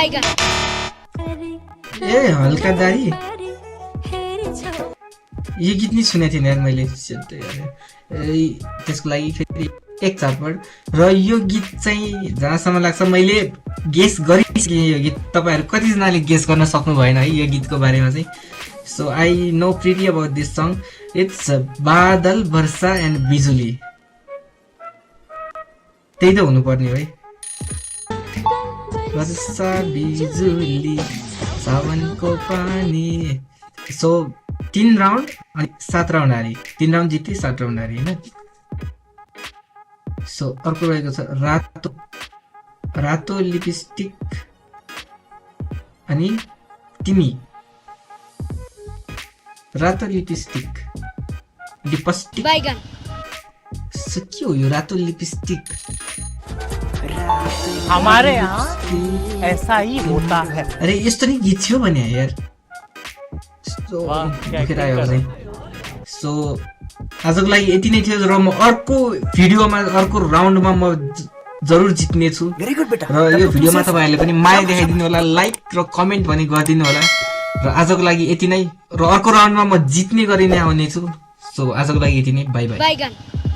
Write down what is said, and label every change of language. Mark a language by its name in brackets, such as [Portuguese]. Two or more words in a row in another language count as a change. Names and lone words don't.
[Nepali] ए हल्का दाढी यो गीत नि सुनेको थिएँ यार मैले त्यसको लागि फेरि एक झापड र यो गीत चाहिँ जहाँसम्म लाग्छ मैले गेस गरिसकेँ यो गीत तपाईहरु कतिजनाले गेस गर्न सक्नु भएन है यो गीतको बारेमा चाहिँ [English] so I know pretty about this song it's [Nepali] बादल वर्षा एन्ड बिजुली त्यही त हुनुपर्ने हो है वर्षा बिजुली सावनको पानी सो 3 राउन्ड अनि 7 राउन्ड हारे 3 राउन्ड जिते 7 राउन्ड हारे हैन सो अर्को रहेको छ रातो लिपस्टिक अनि तिमी रातो लिपस्टिक सो के हो यो रातो लिपस्टिक [Hindi] हमारे यहाँ ऐसा ही होता है [Nepali] अरे यस्तो नि गीत थियो भने यार सो आजको लागि यति नै थियो र म अर्को भिडियोमा अर्को राउन्डमा म जरुर जित्ने छु र यो भिडियोमा तपाईहरुले पनि माया देखाइदिनु होला लाइक र कमेन्ट पनि गरिदिनु होला र आजको लागि यति नै र अर्को राउन्डमा म जित्ने गरी नै आउने छु सो आजको लागि यति नै [English] bye bye